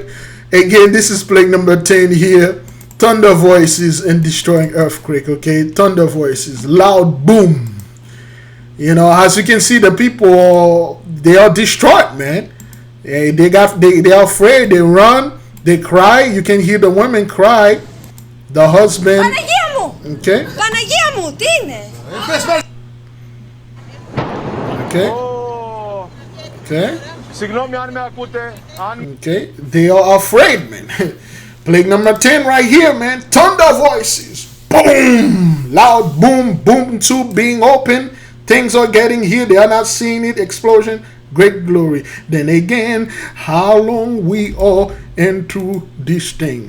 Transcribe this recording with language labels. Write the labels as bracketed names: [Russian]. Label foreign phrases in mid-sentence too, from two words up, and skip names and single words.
[English] Again, this is plague number 10 here. Thunder voices and destroying earthquake, okay? Thunder voices, loud boom. You know, as you can see, the people, they are distraught, man. They are afraid, they run, they cry. You can hear the women cry. The husband. [Greek] Παναγία μου! [English] Okay. [Greek] Παναγία μου, τι είναι! [English] Okay. Okay. [Greek] Συγγνώμη αν με ακούτε. [English] Okay. They are afraid, man. Plague number 10 right here, man. Thunder voices. Boom! Loud boom, boom tube being open. Things are getting here. They are not seeing it. Explosion. Great glory. Then again, how long we are into this thing.